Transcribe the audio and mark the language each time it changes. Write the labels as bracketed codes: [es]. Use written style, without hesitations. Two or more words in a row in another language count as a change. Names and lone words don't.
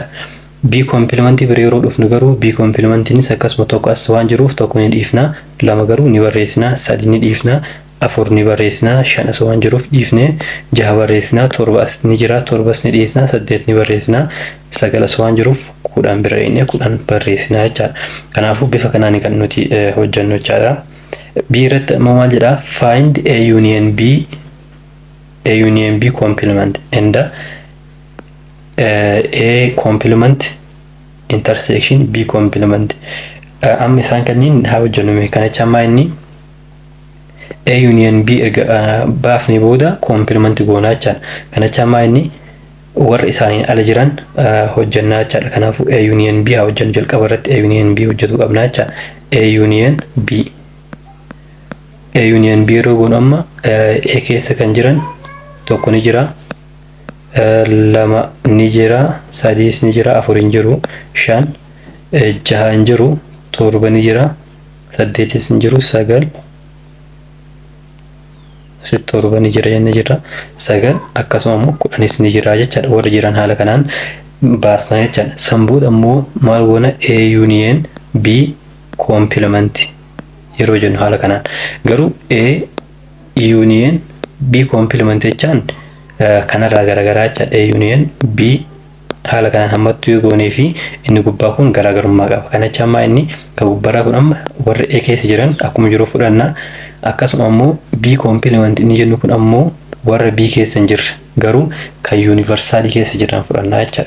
[en] B complement [om] bira yeroo dhufnu garuu B complementinis akkasuma tokko as waan jiruuf tokko ni dhiifna 2 garuu ni barreessina 3 ni dhiifna 4 ni barreessina 5 as waan jiruuf dhiifne 6 barreessina 7 as ni jira 7 as ni dhiisna 8 ni barreessina 9 as waan jiruuf 10 bira inni 10 barreessina jechaadha. Kanaafuu bifa kanaan kan nuti hojjennu jechaadha. B irratti immoo maal jedha [en] find a union B complement and a complement intersection B complement [om] amma isaan kanniin haa hojjennu kanacha amma inni [en] A union B [om] baafni booda complement goonaa jechaadha. Kanacha amma inni warra isaaniin ala jiran hojjennaa jechaadha. Kanaafuu [en] A union B [om] haa hojjennu jalqaba irratti [en] A union B [om] hojjetu qabnaa jechaadha. [en] A union B [om] yeroo goonu amma A keessa kan jiran tokko ni jira 2 ni jira 3 ni jira 4 ni jiru 5 6 ni jiru 7 ni jira 8 ni jiru 9 torba ni jira jennee jirra. 9 akkasuma immoo 10 ni jira jechaadha. Warra jiran haala kanaan baasnaa jechaadha. Sanbood ammoo maal goona [en] A union B complement [om] yeroo jennu haala kanaan. Garuu [en] A union B complement [om] jechaan kanarraa garagaraa jechaadha. [en] A union B [om] haala kanaan hammattuu yoo goonee fi inni gubbaa kun garaagarummaa qaba. Kana jecha ammaa inni kan gubbarraa kun amma warra A keessa jiran akkuma jiru fudhanna. Akkasuma ammoo [en] B complement [om] inni jennu kun ammoo warra B keessa hin jirre garuu kan universaalii keessa jiran fudhannaa jechaadha.